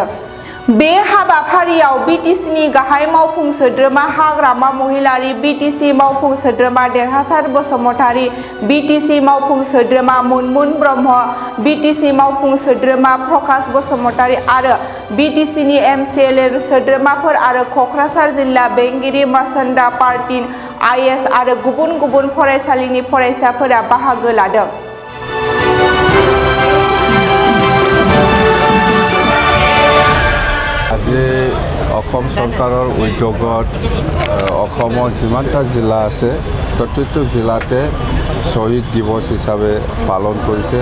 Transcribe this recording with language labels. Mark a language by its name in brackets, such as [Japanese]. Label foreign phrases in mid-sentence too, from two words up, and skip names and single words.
[Bodo] बे हाबाफारियाव बिटिसिनि गाहाय मावफुं सोद्रोमा हाग्रामा महिलारि, बिटिसि मावफुं सोद्रोमा देरहासार बसुमतारी, बिटिसि मावफुं सोद्रोमा मुनमुन ब्रह्म, बिटिसि मावफुं सोद्रोमा प्रकाश बसुमतारी आरो बिटिसिनि एमसिएलए सोद्रोमाफोर आरो क'क्राझार जिल्ला बेंगिरि मासन्दा पार्टिन आइएस आरो गुबुन गुबुन फरायसालिनि फरायसाफोरा बाहागो लादों। [Assamese] আজি অসম চৰকাৰৰ উদ্যোগত অসমৰ যিমানটা জিলা আছে প্ৰত্যেকটো জিলাতে শ্বহীদ দিৱস হিচাপে পালন কৰিছে।